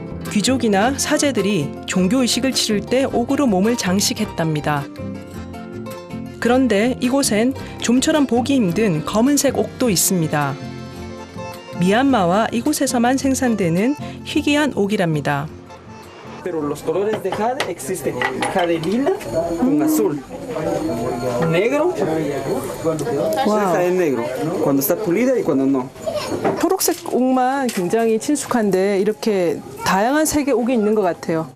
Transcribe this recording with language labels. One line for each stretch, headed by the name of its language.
Korean: 귀족이나 사제들이 종교의식을 치를 때 옥으로 몸을 장식했답니다. 그런데 이곳엔 좀처럼 보기 힘든 검은색 옥도 있습니다. 미얀마와 이곳에서만 생산되는 희귀한 옥이랍니다.
Spanish: Pero los colores de jade existen jade lila con azul, negro, jade negro, cuando está pulida y cuando no.
Korean: 초록색 옥만 굉장히 친숙한데 이렇게 다양한 색의 옥이 있는 것 같아요.